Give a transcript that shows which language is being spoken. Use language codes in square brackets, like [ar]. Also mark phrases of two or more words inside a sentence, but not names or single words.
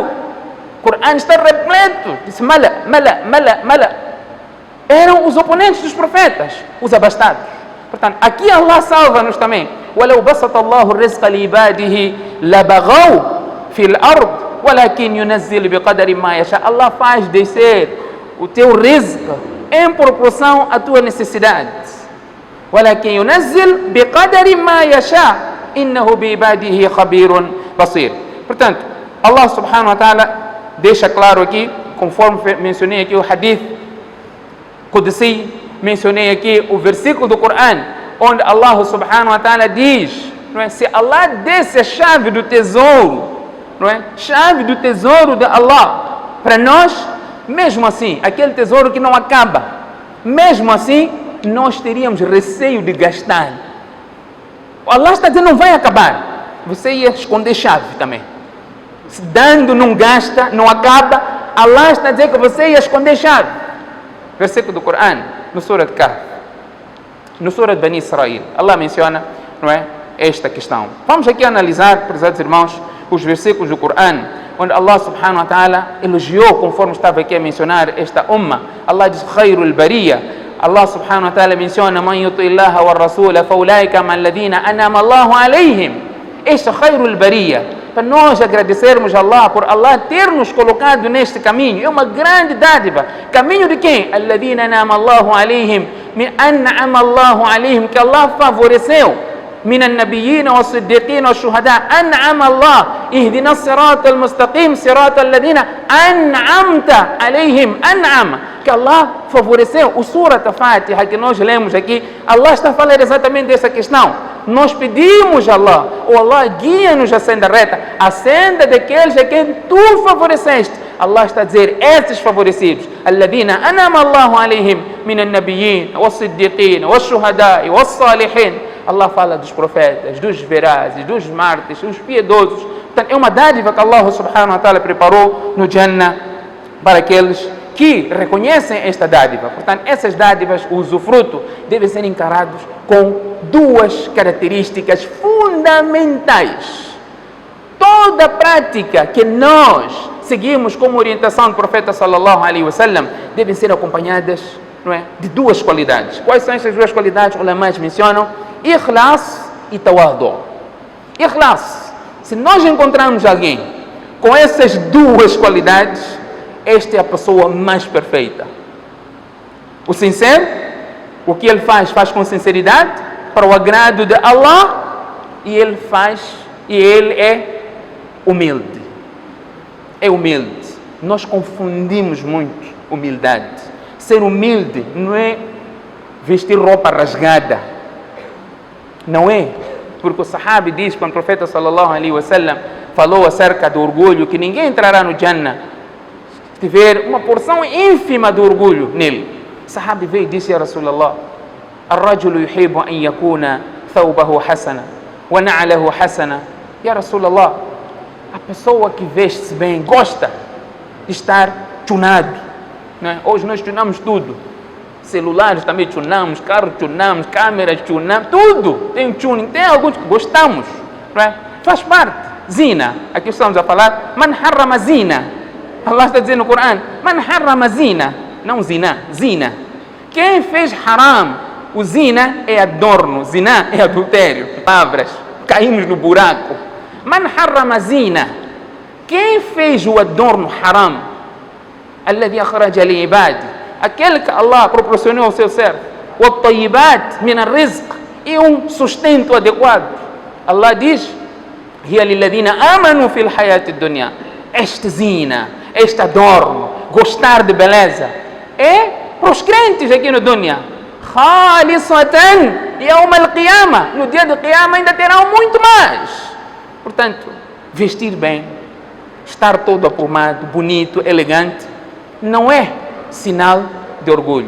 [pt] O Corão está repleto. Diz mala. Eram os oponentes dos profetas, os abastados. Portanto, aqui Allah salva-nos também. [ar] وَلَوْ بَسَطَ اللَّهُ الرِّزْقَ لِعِبَادِهِ لَبَغَوْا فِي الْأَرْضِ ولكن ينزل بقدر ما يشاء. [pt] Allah faz descer o teu rizq em proporção à tua necessidade. [ar] ولكن ينزل بقدر ما يشاء إنه بعباده خبير بصير. [pt] Portanto, Allah [ar] سبحانه وتعالى [pt] deixa claro aqui, conforme mencionei aqui o hadith Qudsi, mencionei aqui o versículo do Corão, onde Allah [ar] سبحانه وتعالى [pt] diz, não é? Se Allah desse a chave do tesouro, não é? Chave do tesouro de Allah para nós, mesmo assim, aquele tesouro que não acaba, mesmo assim, nós teríamos receio de gastar. Allah está dizendo, não vai acabar. Você ia esconder chave também. Se dando não gasta, não acaba, Allah está dizendo que você ia esconder chave. Versículo do Corão, no Surah de Kahf, no Surah de Bani Israel, Allah menciona, não é, esta questão. Vamos aqui analisar, prezados irmãos, os versículos do Corão, onde Allah [ar] سبحانه وتعالى [pt] elogiou, conforme estava aqui a mencionar, esta umma. [ar] Allah diz, خير البرية. Allah سبحانه وتعالى menciona, من يطع الله والرسول، فأولئك مع الذين أنعم الله عليهم. Este خير البرية. [pt] Para nós agradecermos a Allah por Allah ter nos colocado neste caminho. É uma grande dádiva. Caminho de quem? [ar] الذين أنعم الله عليهم. أنعم الله عليهم, [pt] que Allah favoreceu. [ar] من النبيين والصديقين والشهداء أنعم الله اهدنا الصراط المستقيم صراط الذين أنعمت عليهم. أنعم, [pt] que Allah favoreceu. O Surah Fatiha que nós lemos aqui, Allah está falando exatamente dessa questão. Nós pedimos a Allah, Allah guia-nos a senda reta, a senda daqueles a quem tu favoreceste. Allah está a dizer, esses favorecidos, [ar] الذين أنعم الله عليهم من النبيين والصديقين والشهداء والصالحين. [pt] Allah fala dos profetas, dos verazes, dos mártires, dos piedosos. Portanto, é uma dádiva que Allah [ar] سبحانه وتعالى [pt] preparou no Jannah para aqueles que reconhecem esta dádiva. Portanto, essas dádivas, o usufruto, devem ser encarados com duas características fundamentais. Toda prática que nós seguimos como orientação do profeta [ar] صلى الله عليه وسلم [pt] devem ser acompanhadas, não é, de duas qualidades. Quais são essas duas qualidades? Os ulamás mencionam Ikhlas e Tawadu. Ikhlas. Se nós encontrarmos alguém com essas duas qualidades, esta é a pessoa mais perfeita. O sincero, o que ele faz com sinceridade, para o agrado de Allah, e ele é humilde. É humilde. Nós confundimos muito humildade. Ser humilde não é vestir roupa rasgada. Não é, porque o sahabi diz, quando o profeta [ar] صلى الله عليه وسلم [pt] falou acerca do orgulho, que ninguém entrará no Jannah se tiver uma porção ínfima de orgulho nele. O sahabi veio e disse, [ar] يا رسول الله, الرجل يحب أن يكون ثوبه حسنا ونعله حسنا. يا رسول الله, [pt] a pessoa que veste-se bem gosta de estar tunado, não é? Hoje nós tunamos tudo. Celulares também tunamos, carros tunamos, câmeras tunamos, tudo tem tuning. Tem alguns que gostamos, não é? Faz parte. Zina, aqui estamos a falar, [ar] من حرم زينة. [pt] Allah está dizendo no Corão, [ar] من حرم زينة, não zina, zina. [pt] Quem fez haram, o zina é adorno, zina é adultério. Palavras, caímos no buraco. [ar] من حرم زينة. [pt] Quem fez o adorno haram? [ar] الذي أخرج لعباده. [pt] Aquele que Allah proporcionou ao seu servo. [ar] O الطيبات من الرزق. [pt] E um sustento adequado. Allah diz: [ar] هي للذين آمنوا في الحياة الدنيا. [pt] Este zina, este adorno, gostar de beleza, é para os crentes aqui no dunya. [ar] خالصة يوم القيامة. [pt] No dia do qiyamah ainda terão muito mais. Portanto, vestir bem, estar todo aprumado, bonito, elegante, não é sinal de orgulho.